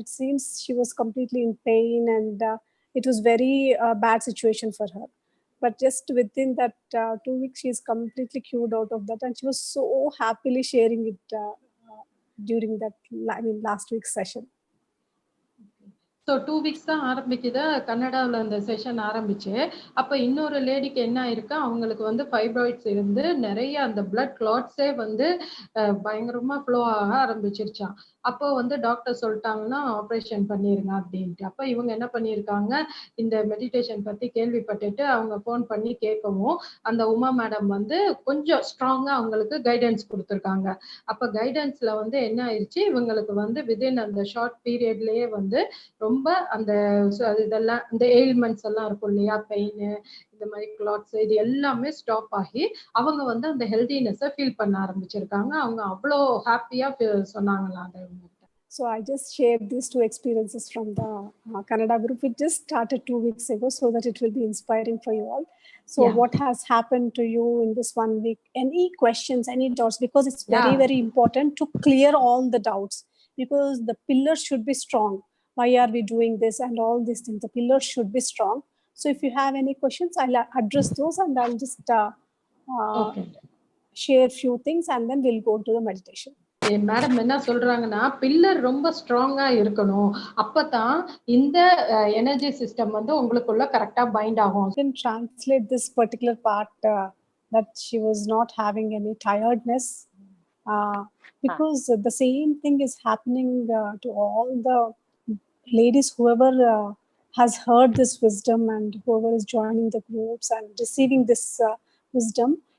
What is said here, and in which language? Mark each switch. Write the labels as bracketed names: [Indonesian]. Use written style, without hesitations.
[English] It seems she was completely in pain and it was very bad situation for her. But just within that 2 weeks, she's completely cured out of that. And she was so happily sharing it during that, last week's session. [Tamil] So 2 weeks தான் ஆரம்பிக்குது கன்னடாவில் அந்த session ஆரம்பிச்சு. அப்போ இன்னொரு லேடிக்கு என்ன ஆயிருக்கு, அவங்களுக்கு வந்து ஃபைப்ராய்ட்ஸ் இருந்து நிறைய அந்த பிளட் கிளாட்ஸே வந்து பயங்கரமா ஃப்ளோ ஆக ஆரம்பிச்சிருச்சான். அப்போ வந்து டாக்டர் சொல்லிட்டாங்கன்னா ஆப்ரேஷன் பண்ணிருங்க அப்படின்ட்டு. அப்போ இவங்க என்ன பண்ணியிருக்காங்க, இந்த மெடிடேஷன் பத்தி கேள்விப்பட்டுட்டு அவங்க ஃபோன் பண்ணி கேட்கவும் அந்த உமா மேடம் வந்து கொஞ்சம் ஸ்ட்ராங்கா அவங்களுக்கு கைடன்ஸ் கொடுத்துருக்காங்க. அப்போ கைடன்ஸ்ல வந்து என்ன ஆயிடுச்சு, இவங்களுக்கு வந்து வித்தின் அந்த ஷார்ட் பீரியட்லயே வந்து ரொம்ப அந்த இதெல்லாம் இந்த எயில்மெண்ட்ஸ் எல்லாம் இருக்கும் இல்லையா, பெயின், இந்த மாதிரி கிளாட்ஸ், இது எல்லாமே ஸ்டாப் ஆகி அவங்க வந்து அந்த ஹெல்தினஸை ஃபீல் பண்ண ஆரம்பிச்சிருக்காங்க. அவங்க அவ்வளோ ஹாப்பியா சொன்னாங்களா அதை. [English] So I just shared these two experiences from the Kannada group. We just started 2 weeks ago so that it will be inspiring for you all. So what has happened to you in this 1 week? Any questions, any doubts? Because it's very, very important to clear all the doubts, because the pillars should be strong. Why are we doing this and all these things? The pillars should be strong. So if you have any questions, I'll address those and I'll just share few things and then we'll go to the meditation. [Tamil] Madam என்ன சொல்றாங்கன்னா, pillar ரொம்ப ஸ்ட்ராங்கா இருக்கணும், அப்பதான் இந்த energy system வந்து உங்களுக்குள்ள கரெக்டா பைண்ட் ஆகும். [English] You can translate this particular part that she was not having any tiredness because the same thing is happening to all the ladies, whoever has heard this wisdom and whoever is joining the groups and receiving this wisdom.